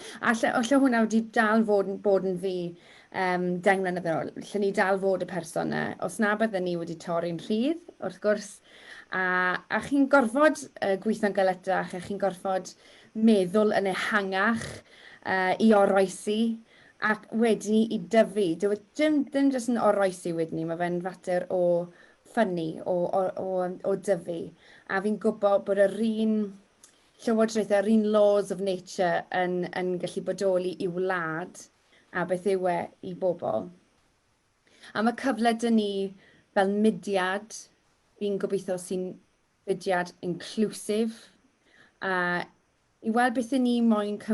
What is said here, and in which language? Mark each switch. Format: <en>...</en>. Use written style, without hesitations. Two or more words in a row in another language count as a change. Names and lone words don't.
<cy>Alla hwnna wedi dal bod yn fi 10 mlynedd yn ôl, lle ni dal fod y person yna, os na bydden ni wedi torri'n rhydd, wrth gwrs, a chi'n gorfod gweithio'n galetach, a chi'n gorfod meddwl yn ehangach i oroesi, ac wedyn i dyfu. Dim jyst yn oroesi wedyn ni, mae fe'n fater o ffynnu, o dyfu. A fi'n gwybod bod yr un llywodraethau, yr un</cy> <en>laws of nature</en> <cy>yn gallu bodoli i wlad, a beth yw i bobl. A mae cyfle dyn ni fel mudiad, fi'n gobeithio sy'n mudiad inclusive, i weld beth ni moyn Cymru.</cy>